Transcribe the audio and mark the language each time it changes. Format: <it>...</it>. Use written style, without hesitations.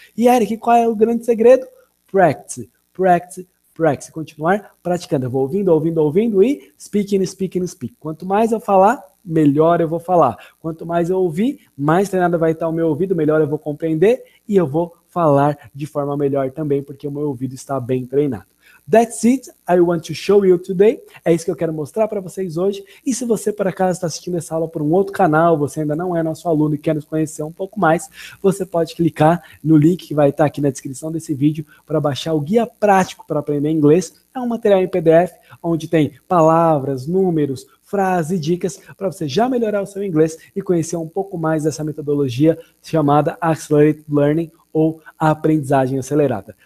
<pt>E Eric, qual é o grande segredo?</pt> <en>Practice, practice, practice.</en> <pt>Continuar praticando. Eu vou ouvindo e</pt> <en>speaking, speaking, speak.</en> <pt>Quanto mais eu falar, melhor eu vou falar. Quanto mais eu ouvir, mais treinado vai estar o meu ouvido, melhor eu vou compreender e eu vou falar de forma melhor também, porque o meu ouvido está bem treinado.</pt> <en>That's it, I want to show you today.</en> <pt>É isso que eu quero mostrar para vocês hoje. E se você, por acaso, está assistindo essa aula por um outro canal, você ainda não é nosso aluno e quer nos conhecer um pouco mais, você pode clicar no link que vai estar aqui na descrição desse vídeo para baixar o guia prático para aprender inglês. É um material em PDF, onde tem palavras, números, frases e dicas para você já melhorar o seu inglês e conhecer um pouco mais dessa metodologia chamada Accelerated Learning, ou a aprendizagem acelerada.</pt>